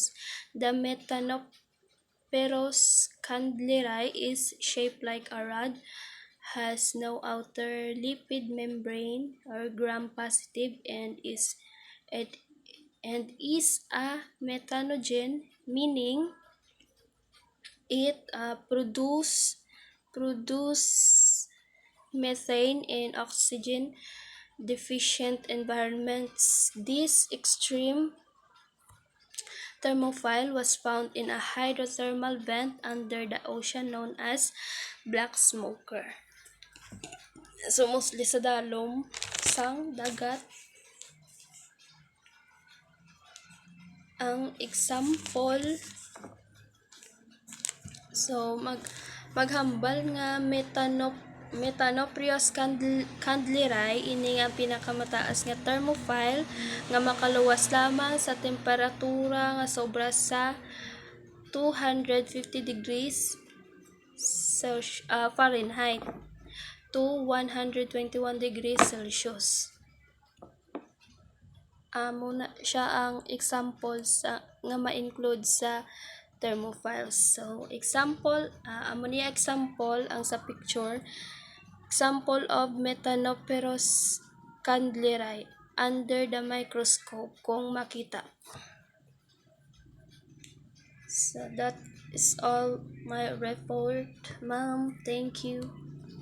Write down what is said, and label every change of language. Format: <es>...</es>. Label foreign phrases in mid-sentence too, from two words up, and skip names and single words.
<en>The Metanoperos candleri is shaped like a rod, has no outer lipid membrane or gram-positive, and is a methanogen, meaning it produce methane in oxygen deficient environments. This extreme thermophile was found in a hydrothermal vent under the ocean known as black smoker.</en> <hil>So mostly sa dalom sang dagat ang example. So maghambal nga Metanoprius candleri ini nga pinakamataas nga thermophile nga makaluwas lamang sa temperatura nga sobra sa</hil> <en>250 degrees Fahrenheit to 121 degrees Celsius.</en> <hil>Muna siya ang example sa nga ma-include sa thermophiles. So example, amo niya example ang sa picture.</hil> <en>Example of Metanoperos candleri under the microscope</en> <hil>kung makita.</hil> <en>So that is all my report, ma'am. Thank you.</en>